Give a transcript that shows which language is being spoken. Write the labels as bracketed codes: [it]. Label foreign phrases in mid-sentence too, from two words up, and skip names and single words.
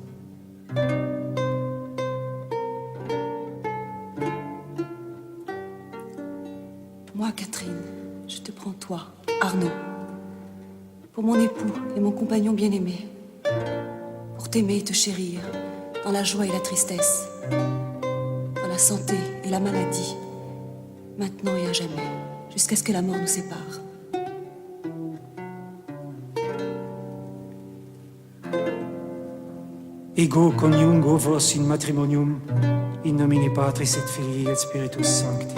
[fr] Moi, Catherine, je te prends toi, Arnaud, pour mon époux et mon compagnon bien-aimé, pour t'aimer et te chérir, dans la joie et la tristesse, dans la santé et la maladie, maintenant et à jamais, jusqu'à ce que la mort nous sépare. [la] Ego coniungo vos in matrimonium, in nomine Patris et Filii et Spiritus Sancti.